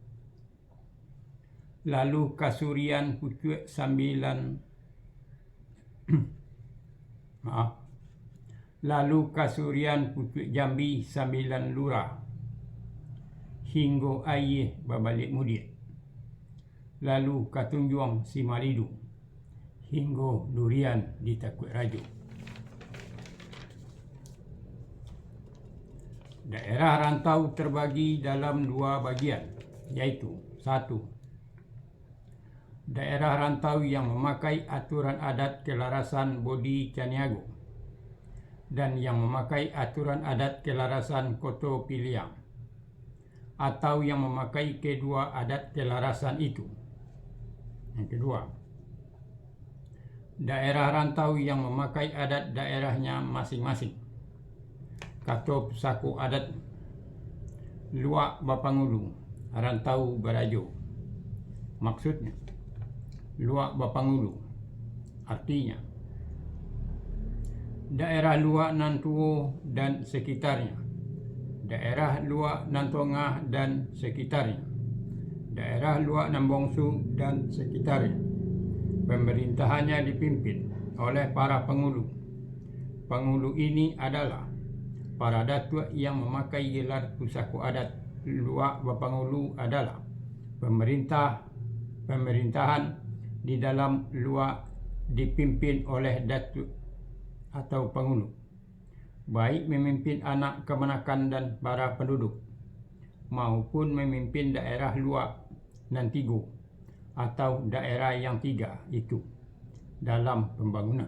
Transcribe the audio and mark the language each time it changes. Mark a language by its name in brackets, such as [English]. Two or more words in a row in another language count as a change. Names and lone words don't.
[Indonesian] lalu Kasurian Pucuk Sambilan lalu Kasurian Pucuk Jambi Sambilan Lurah, hingga Air Babalik Mudir, lalu Katunjuang Simalidu, hingga Durian di Takut Rajo. Daerah rantau terbagi dalam dua bagian, yaitu 1. Daerah rantau yang memakai aturan adat kelarasan Bodi Caniago dan yang memakai aturan adat kelarasan Koto Piliang, atau yang memakai kedua adat kelarasan itu. Yang kedua, daerah rantau yang memakai adat daerahnya masing-masing. [Minangkabau] Kato Pusaku Adat Luak Bapangulu, Rantau Barajo. [Indonesian] Maksudnya, Luak Bapangulu artinya daerah Luak Nantuo dan sekitarnya, daerah Luak Nantongah dan sekitarnya, daerah Luak Nambongsu dan sekitarnya. Pemerintahannya dipimpin oleh para pengulu. Pengulu ini adalah para datuk yang memakai gelar Pusaku Adat Luak Bapangulu adalah pemerintahan di dalam luak dipimpin oleh datuk atau pengulu, baik memimpin anak kemenakan dan para penduduk, maupun memimpin daerah Luak Nantigo atau daerah yang tiga itu dalam pembangunan.